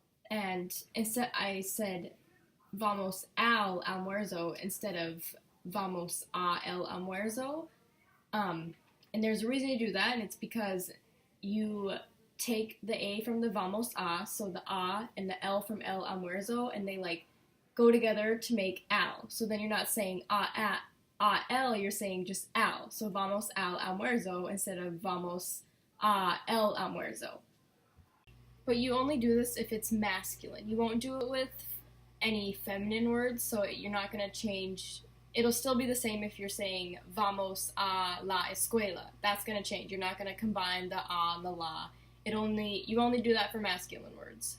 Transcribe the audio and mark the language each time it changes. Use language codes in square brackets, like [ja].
[en] And instead I said [es] vamos al almuerzo [en] instead of [es] vamos a el almuerzo. [en] And there's a reason to do that, and it's because you take the A from the vamos a, so the a and the L from el almuerzo, and they like go together to make al. So then you're not saying a el, you're saying just al. So [es] vamos al almuerzo [en] instead of [es] vamos a el almuerzo. [en] But you only do this if it's masculine. You won't do it with any feminine words, so you're not going to change. It'll still be the same if you're saying [es] vamos a la escuela. [en] That's going to change. You're not going to combine the a and the la. You only do that for masculine words.